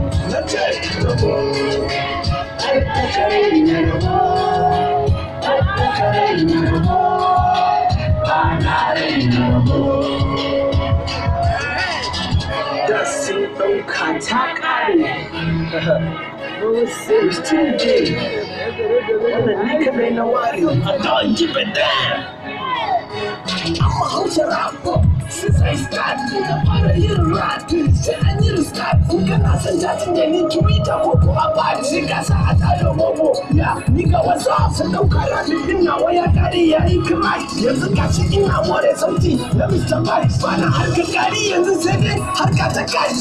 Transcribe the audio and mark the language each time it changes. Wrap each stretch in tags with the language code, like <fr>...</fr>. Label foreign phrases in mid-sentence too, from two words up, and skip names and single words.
<ha>Na ce rabo, kai ka kare ni rabo, kai ka kare ni rabo, ba na raina rabo. Da sun ɗauka ta ƙare.</ha> <en>It's too big.</en> <ha>Wannan ni kaɗai na ware.</ha> <en>I don't give a damn. I'm a Hausa rapper. Since I start,</en> <ha>na fara yin rap. Sai an yi restart. In kana son chatting da ni Twitter ko ko a bar, sai ka sa a tada momo. Ya, ni ga WhatsApp, sun ɗauka rap ɗin nawa ya ƙare ya yi crash. Yanzu ga shi ina more sauti na Mister Vibes. Ba na harkar ƙari yanzu sai dai harka ta cash.</ha>